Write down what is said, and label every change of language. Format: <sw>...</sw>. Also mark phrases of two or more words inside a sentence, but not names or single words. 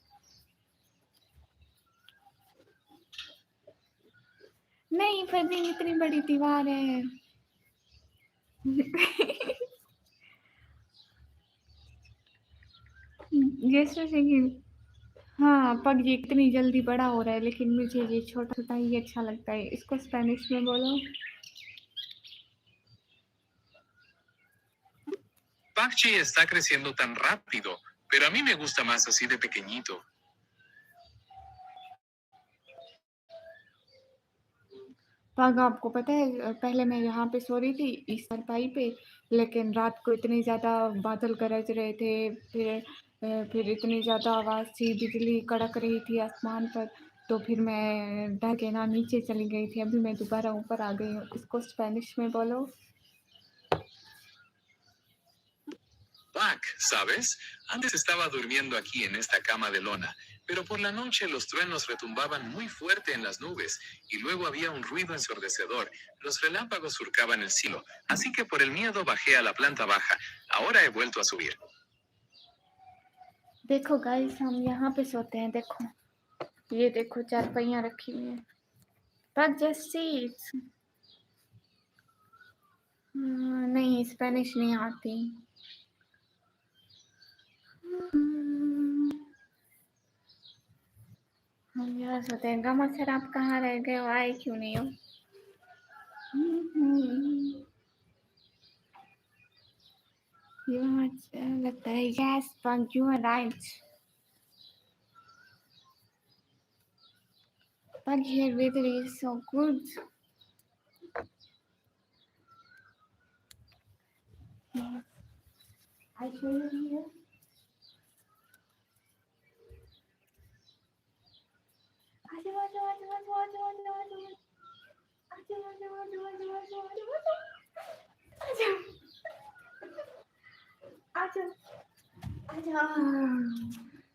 <ur>نہیں، پھر بھی اتنی بڑی دیوار ہے. جیسے کہ ہاں، پگ یہ اتنی جلدی بڑا ہو رہا ہے، لیکن مجھے یہ چھوٹا چھوٹا ہی اچھا لگتا ہے. اسکو اسپینش میں بولو.</ur> <es>Pakchi está creciendo tan rápido, pero a mí me gusta más así de pequeñito.</es> <ur>پگ آپکو پتہ ہے پہلے میں یہاں پہ سو رہی تھی اس چارپائی پہ، لیکن رات کو اتنے زیادہ بادل گرج رہے تھے، پھر اتنی زیادہ آواز تھی، بجلی کڑک رہی تھی آسمان پر، تو پھر میں ڈر کے نا نیچے چلی گئی تھی. ابھی میں دوبارہ اوپر آ گئی ہوں. اسکو اسپینش میں بولو.</ur> <es>Pac, ¿sabes? Antes estaba durmiendo aquí en esta cama de lona, pero por la noche los truenos retumbaban muy fuerte en las nubes y luego había un ruido ensordecedor. Los relámpagos surcaban el cielo, así que por el miedo bajé a la planta baja. Ahora he vuelto a subir.</es> <ur>دیکھو گائز، ہم یہاں پہ سوتے ہیں. دیکھو، یہ دیکھو چارپائیاں رکھی ہوئی ہیں. پگ</ur> <en>just sits.</en> <ur>نہیں، اسپینش نہیں آتی. ہم یہاں سوتے ہیں. گاما سر، آپ کہاں رہ گئے ہو؟ آئے کیوں نہیں ہو؟ لگتا ہے یس پگ,</ur> <en>You are right. Pug, here weather is so good. I show you here.</en> <ur>آجا آجا آجا آجا آجا آجا آجا آجا آجا آجا آجا آجا آجا آجا آجا.</ur>